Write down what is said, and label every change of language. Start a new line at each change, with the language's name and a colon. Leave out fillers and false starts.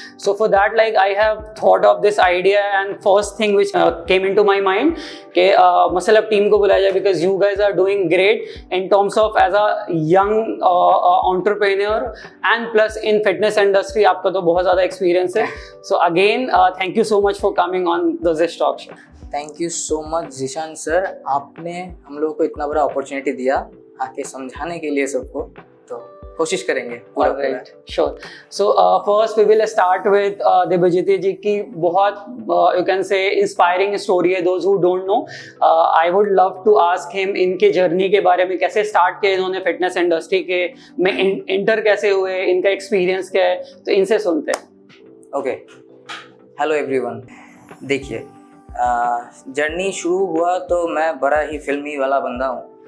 English: So for that, like I have thought of this idea, and first thing which came into my mind
Hindi: कि Muscle Up team को बुलाया जाए
English: because you guys are doing great in terms of as a young entrepreneur and plus in fitness industry
Hindi: आपका तो बहुत ज़्यादा experience है.
English: So again, thank you so much for coming on the Zish Talk Show. Thank you so much
Hindi: Zeeshan sir, आपने हम लोगों को इतना बड़ा अपॉर्चुनिटी दिया आके समझाने के लिए सबको, तो कोशिश करेंगे पूरा.
English: Sure. So first we will start with Debajyoti ji
Hindi: की बहुत
English: you can say inspiring story है. Those who don't know, I would love to ask him
Hindi: इनके जर्नी के बारे में, कैसे स्टार्ट किया इन्होंने फिटनेस इंडस्ट्री के में इंटर कैसे हुए, इनका एक्सपीरियंस क्या है, तो इनसे सुनते हैं.
English: Okay, hello everyone.
Hindi: देखिए, जर्नी शुरू हुआ तो मैं बड़ा ही फिल्मी वाला बंदा हूँ.